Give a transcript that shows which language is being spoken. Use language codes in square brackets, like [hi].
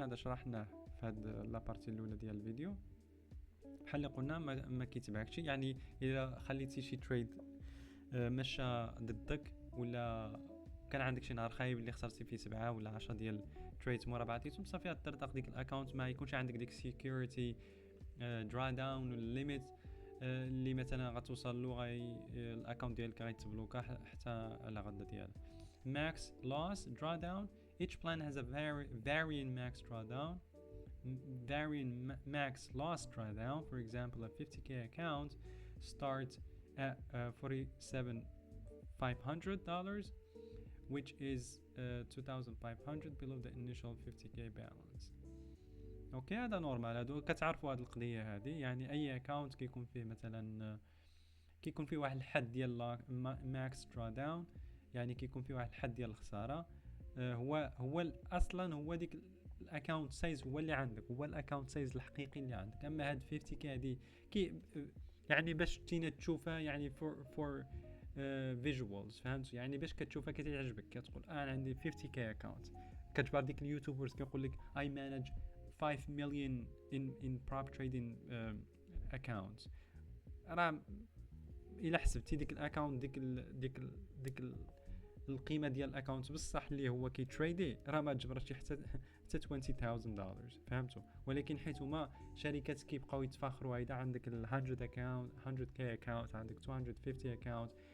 [ar] هذا شرحناه في هاد لابارتي الاولى ديال الفيديو. بحال اللي قلنا ما كيتبعكش، يعني اذا خليتي شي تريد مشى ضدك ولا كان عندك شي نهار خايب اللي خسرتي فيه 7 ولا 10 ديال تريد مورا بعضياتهم، صافي غتطرطق ديك الاكونت، ما يكونش عندك ديك سيكوريتي درا داون ولا ليميت اللي مثلا غتوصل له الاكونت ديالك غيتبلوكا حتى على غدا ديالها. [en] max loss drawdown, each plan has a varying max drawdown, varying max loss drawdown. For example, a 50k account starts at $47,500, which is $2,500 below the initial 50k balance. [ar] اوكي هذا نورمال، هادو كتعرفوا هاد القضيه هذه. يعني اي اكاونت كيكون فيه مثلا كيكون فيه واحد الحد ديال ماكس درا داون، يعني كيكون فيه واحد الحد ديال الخساره. هو اصلا هو ديك الاكاونت سايز هو اللي عندك، هو الاكاونت سايز الحقيقي اللي عندك. اما هاد 50 كي هذه يعني باش تينا تشوفها يعني فور فيجوالز. فهمت؟ يعني باش كتشوفها كتعجبك كتقول انا عندي 50 كي اكاونت كتجبر ديك اليوتيوبرز كيقول لك [en] I manage 5 million in prop trading accounts. [ar] راه الا حسبتي ديك الاكونت ديك القيمه ديال الاكونت بصح اللي هو كيتريدي راه ما تجبرش حتى $20,000 فهمتوا. ولكن حيت هما شركات كيبقاو يتفاخروا اذا عندك 100 اكونت 100k اكونت عندك 250 اكونت.